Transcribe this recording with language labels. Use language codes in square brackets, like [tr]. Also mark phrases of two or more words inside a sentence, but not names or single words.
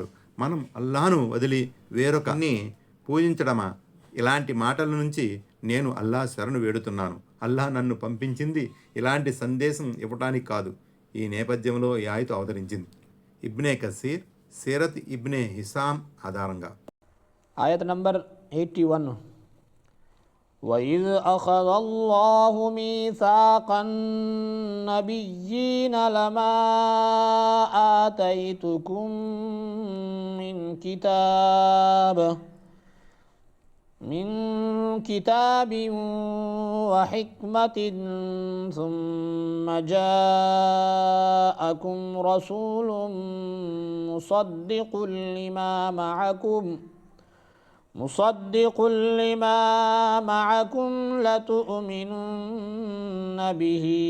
[te] మనం అల్లాను వదిలి వేరొకరిని పూజించడమా? ఇలాంటి మాటల నుంచి నేను అల్లా శరణు వేడుతున్నాను. అల్లా నన్ను పంపించింది ఇలాంటి సందేశం ఇవ్వటానికి కాదు. ఈ నేపథ్యంలో ఈ ఆయతు అవతరించింది. ఇబ్నే కసీర్ సీరత్ ఇబ్నే హిసామ్ ఆధారంగా. ఆయత్ నంబర్ 81. [ar] وَإِذْ أَخَذَ اللَّهُ مِيثَاقَ النَّبِيِّينَ لَمَا آتَيْتُكُم مِّن كِتَابٍ وَحِكْمَةٍ ثُمَّ جَاءَكُمْ رَسُولٌ مُصَدِّقٌ لِّمَا مَعَكُمْ لَتُؤْمِنُنَّ بِهِ